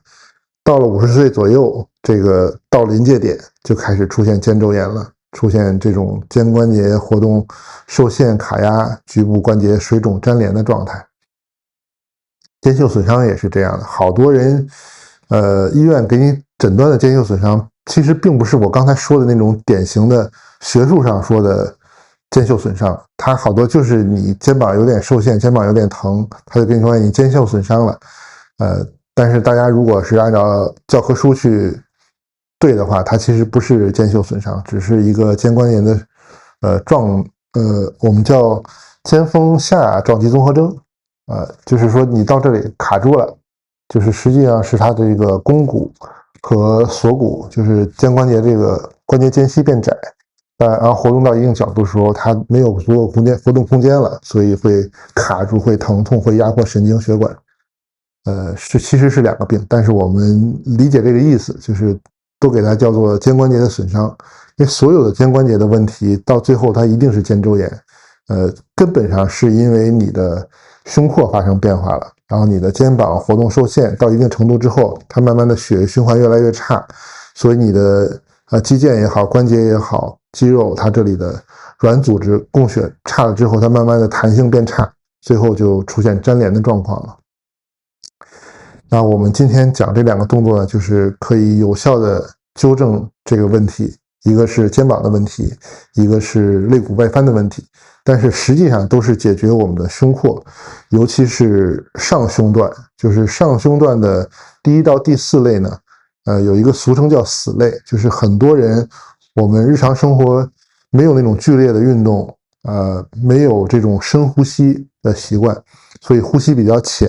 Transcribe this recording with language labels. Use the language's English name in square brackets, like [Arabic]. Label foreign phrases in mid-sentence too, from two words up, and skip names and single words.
[Chinese] 到了50歲左右，這個到臨界點就開始出現肩周炎了，出現這種肩關節活動受限、卡壓、局部關節水腫粘連的狀態。肩袖損傷也是這樣的，好多人醫院給你診斷的肩袖損傷，其實並不是我剛才說的那種典型的學術上說的肩袖損傷，它好多就是你肩膀有點受限，肩膀有點疼，他就跟你說你肩袖損傷了。但是大家如果是按照教科書去對的話，它其實不是肩袖損傷，只是一個肩關節的我們叫肩峰下撞擊綜合徵。就是說你到這裡卡住了，就是實際上是它的這個肱骨和锁骨，就是肩關節這個關節間隙變窄，然後活動到一定角度的時候，它沒有足夠空間活动空間了，所以會卡住，会疼痛，會壓迫神經血管。其實是兩個病，但是我們理解這個意思，就是都給它叫做肩關節的損傷，因為所有的肩關節的問題到最後它一定是肩周炎。根本上是因為你的胸廓發生变化了，然後你的肩膀活动受限到一定程度之後，它慢慢的血液循環越來越差，所以你的肌腱也好，關節也好，肌肉它這裡的軟組織供血差了之後，它慢慢的彈性變差，最後就出現粘連的狀況了。那我們今天講這兩個動作呢，就是可以有效的糾正這個問題，一個是肩膀的問題，一個是肋骨外翻的問題，但是實際上都是解決我們的胸廓，尤其是上胸段，就是上胸段的第1到第4類呢，有一個俗稱叫死類，就是很多人我們日常生活沒有那種剧烈的運動，沒有這種深呼吸的習慣，所以呼吸比較淺。